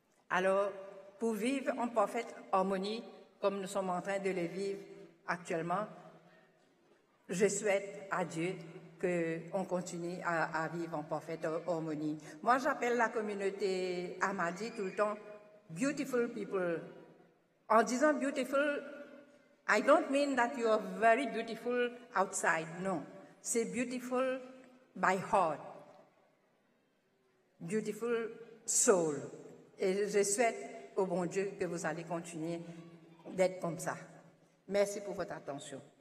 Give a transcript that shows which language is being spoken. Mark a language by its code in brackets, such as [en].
[fr] Alors, pour vivre en parfaite harmonie, comme nous sommes en train de le vivre actuellement, je souhaite à Dieu qu'on continue à vivre en parfaite harmonie. Moi, j'appelle la communauté Ahmadi tout le temps « [en] beautiful people ». [fr] En disant [en] « beautiful », I don't mean that you are very beautiful outside, no. [fr] C'est [en] « beautiful by heart »,« beautiful soul ». [fr] Et je souhaite au bon Dieu que vous allez continuer d'être comme ça. Merci pour votre attention.